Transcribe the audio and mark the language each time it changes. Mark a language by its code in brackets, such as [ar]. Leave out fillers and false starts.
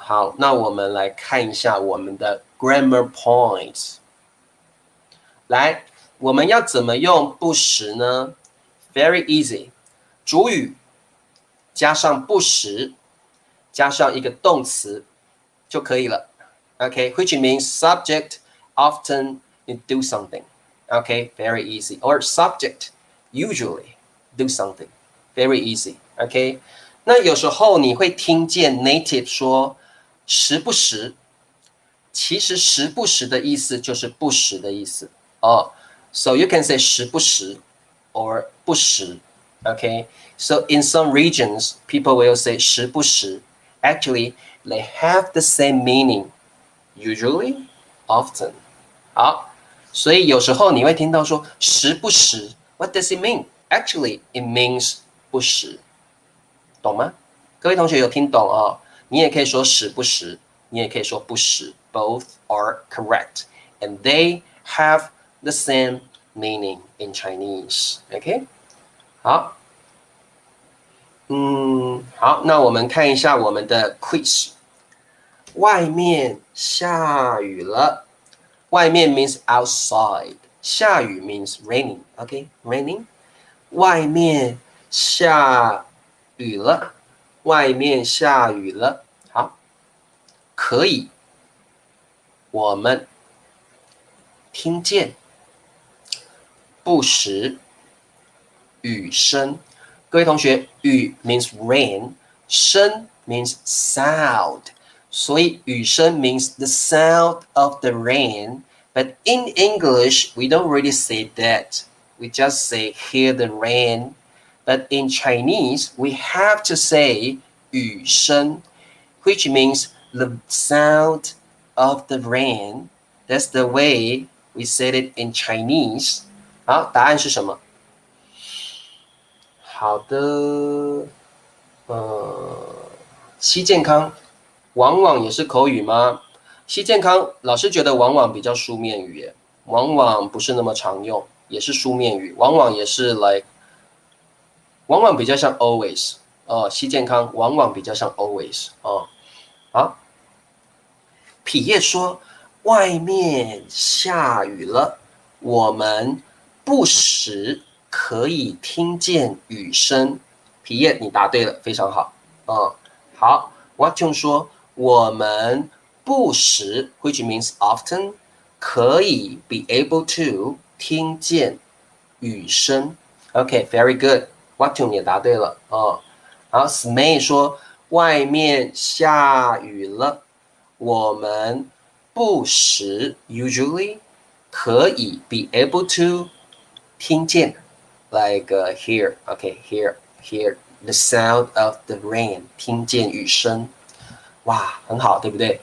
[zh] 好，那我们来看一下我们的 [en] grammar points。 [zh] 来，我们要怎么用不时呢？ [en] Very easy， [zh] 主语加上不时，加上一个动词就可以了。 [en] OK，which means subject often you do something. OK，very easy. Or subject usually do something. Very easy. [zh] OK，那有时候你会听见 native 说时不时，其实时不时的意思就是不时的意思哦。 [en] So you can say 时不时 or 不时。 Okay, so in some regions, people will say 时不时. Actually, they have the same meaning. Usually, often. [zh] 好，所以有时候你会听到说时不时 ， [en] What does it mean? Actually, it means 不时， [zh] 懂吗？各位同学有听懂哦？你也可以说时不时，你也可以说不时 [en] ，both are correct, and they have the same meaning in Chinese. [zh] OK， 好，好，那我们看一下我们的 quiz。 [en] 外面下雨了，外面 means outside， 下雨 means raining，OK，raining。 [zh] 外面下雨了，外面下雨了。好，可以，我们听见不时雨声。 [en] 各位同学，雨 means rain， 声 means sound， [zh] 所以雨声 [en] means the sound of the rain. But in English, we don't really say that. We just say hear the rain. But in Chinese, we have to say 雨声 which means the sound of the rain. That's the way we said it in Chinese. [zh] 好，答案是什么？好的，西健康往往也是口语吗？西健康老师觉得往往比较书面语耶，往往不是那么常用，也是书面语，往往也是 like， 往往比较像 always 哦，西健康往往比较像 always 哦。好，痞叶说外面下雨了，我们不时可以听见雨声。皮叶，你答对了，非常好。好 ，Watson 说我们不时 ， [en] which means often， [zh] 可以 be able to 听见雨声。 OK， [en] very good， [zh] Watson 也答对了。好 ，Smay 说外面下雨了，我们不时 usually 可以 be able to 听见 [en] like hear the sound of the rain [zh] 听见雨声，哇，很好，对不对？